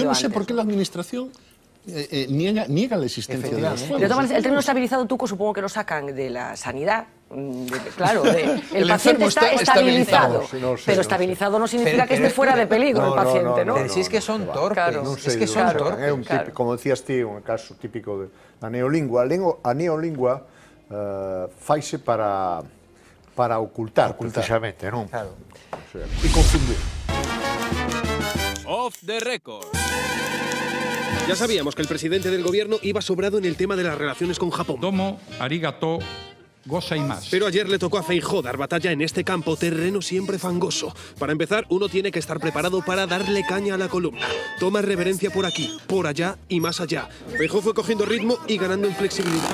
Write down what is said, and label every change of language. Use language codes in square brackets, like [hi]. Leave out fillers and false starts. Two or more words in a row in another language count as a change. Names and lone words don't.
[es] Yo no sé por qué la administración niega la existencia de los fuegos. De todas maneras, el término estabilizado, Tuco, supongo que lo sacan de la sanidad. Claro, el paciente está estabilizado, pero estabilizado no significa que esté fuera de peligro el paciente, ¿no? Pero si es que son torpes, es que son torpes. [gl] Como decías ti, un caso típico da neolingua. A neolingua faise para ocultar, precisamente, non? Claro. E confundir. [en] Off the record. [es] Ya sabíamos que el presidente del gobierno iba sobrado en el tema de las relaciones con Japón. [ja] どうも、ありがとう、ございます. [es] Pero ayer le tocó a Feijóo dar batalla en este campo, terreno siempre fangoso. Para empezar, uno tiene que estar preparado para darle caña a la columna. Toma reverencia por aquí, por allá y más allá. Feijóo fue cogiendo ritmo y ganando en flexibilidad.